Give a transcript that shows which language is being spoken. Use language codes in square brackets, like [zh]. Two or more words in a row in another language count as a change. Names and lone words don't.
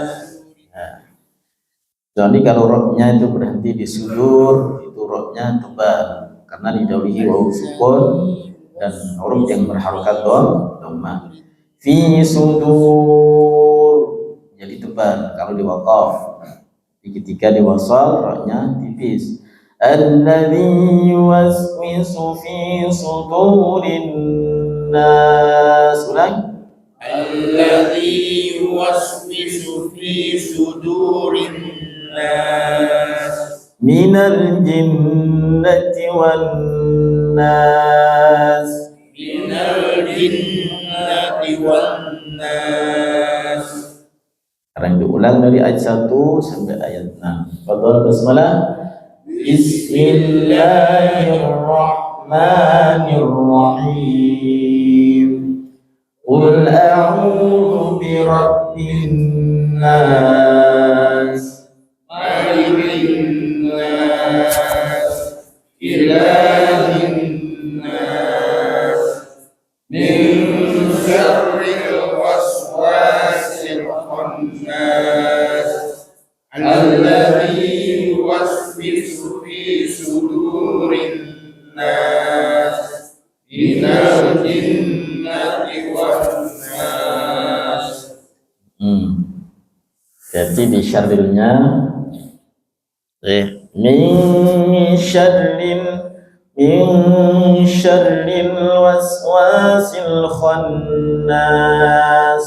[id] Jadi kalau roknya itu berhenti di sudur, itu roknya tebal karena didahului wawu sukun dan huruf yang berharokat dhamma. [ar] في صدور [id] jadi tebal kalau di waqaf. Ketika di wasal roknya tipis. [ar] الذي يوسوس في صدور الناس. [id] Ulang. [ar] الذي يوسوس في صدور الناس. من الجنة الجنة والناس. من الجنة والناس. [id] Sekarang diulang dari ayat 1 sampai ayat 6. [ar] تفضل البسملة. بسم الله الرحمن الرحيم. قل أعوذ برب الناس, ملك الناس إله الناس من شر الوسواس الخناس, الذي يوسوس في صدور الناس من الجنة والناس. [id] Jadi di syarrilnya [ar] من شر الوسواس الخناس.